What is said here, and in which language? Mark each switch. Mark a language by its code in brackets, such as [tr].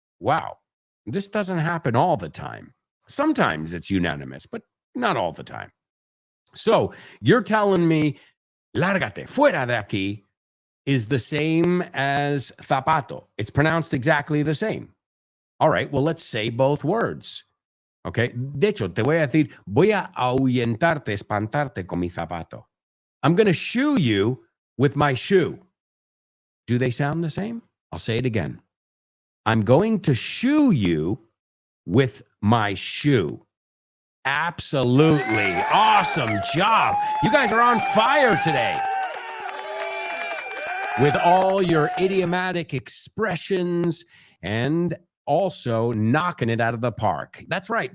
[en] Wow, this doesn't happen all the time. Sometimes it's unanimous, but not all the time. So you're telling me, [es] lárgate, fuera de aquí, [en] is the same as zapato. It's pronounced exactly the same. All right, well, let's say both words. Okay. [es] De hecho, te voy a decir, voy a ahuyentarte, espantarte con mi zapato. [en] I'm going to shoo you with my shoe. Do they sound the same? I'll say it again. I'm going to shoo you with my shoe. Absolutely. Awesome job. You guys are on fire today with all your idiomatic expressions and also knocking it out of the park. That's right.